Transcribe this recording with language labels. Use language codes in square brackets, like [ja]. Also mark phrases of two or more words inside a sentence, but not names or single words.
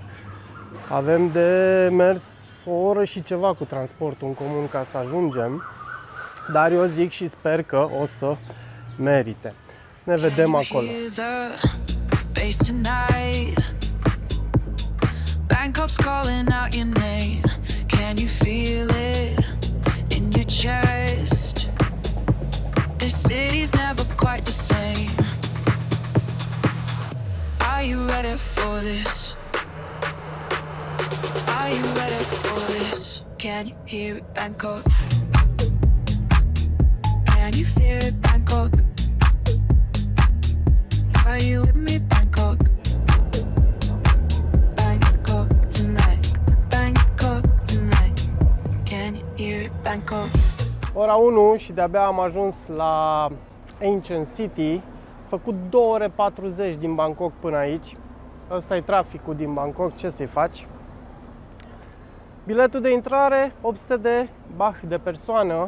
[ro] Avem de mers o oră și ceva cu transportul în comun ca să ajungem. Dar eu zic și sper că o să merite. Ne vedem acolo. [en] Bangkok's calling out your name. Can you feel it in your chest? This city's never quite the same. Are you ready for this? Are you ready for this? Can you hear it, Bangkok? Can you feel it, Bangkok? Are you with me, Bangkok? Bangkok tonight, Bangkok tonight. Can you hear it, Bangkok? [ro] Ora 1 și de-abia am ajuns la Ancient City. Făcut 2 ore 40 din Bangkok până aici. Ăsta e traficul din Bangkok, ce să-i faci? Biletul de intrare 800 de baht de persoană.